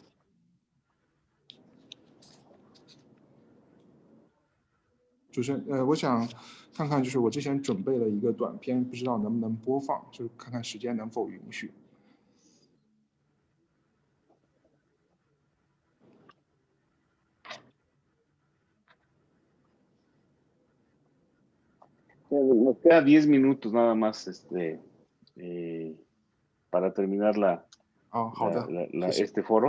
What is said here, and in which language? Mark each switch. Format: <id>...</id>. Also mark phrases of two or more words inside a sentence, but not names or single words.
<zh>主持人，我想看看就是我之前准备了一个短片，不知道能不能播放，就是看看时间能否允许。</zh> <es>Nos queda 10 minutos nada más para terminar este foro.</es>